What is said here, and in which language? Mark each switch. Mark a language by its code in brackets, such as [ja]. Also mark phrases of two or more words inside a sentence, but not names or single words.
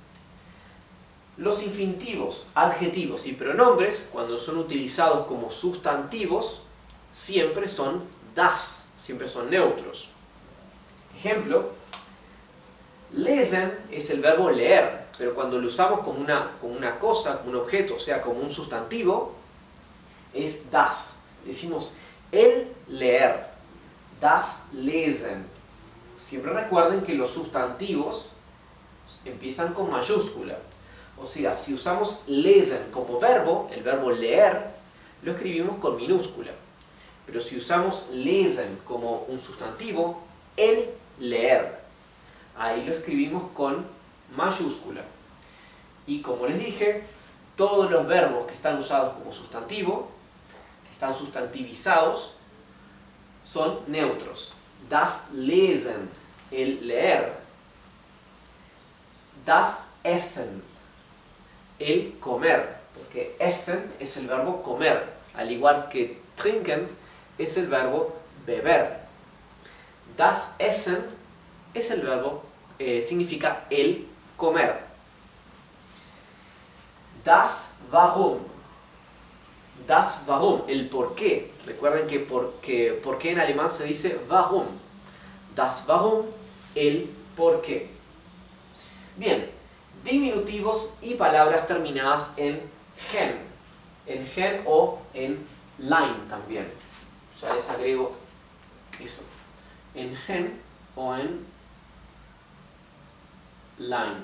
[es] Los infinitivos, adjetivos y pronombres, cuando son utilizados como sustantivos, siempre son das, siempre son neutros. Ejemplo, lesen es el verbo leer, pero cuando lo usamos como una cosa, como un objeto, o sea, como un sustantivo, es das. Decimos el leer, [de] das lesen. [es] Siempre recuerden que los sustantivos empiezan con mayúscula. O sea, si usamos lesen como verbo, el verbo leer, lo escribimos con minúscula. Pero si usamos lesen como un sustantivo, el leer, ahí lo escribimos con mayúscula. Y como les dije, todos los verbos que están usados como sustantivo están sustantivizados, son neutros. [de] Das Lesen, [es] el leer. [de] Das Essen, [es] el comer, porque essen es el verbo comer, al igual que trinken es el verbo beber. [de] Das Essen [es] es el verbo, significa el comer. [de] Das Warum, [es] el por qué. Recuerden que por qué en alemán se dice warum. [de] Das Warum, [es] el por qué. Bien, diminutivos y palabras terminadas en gen o en line también. Ya les agrego eso. En gen o en line.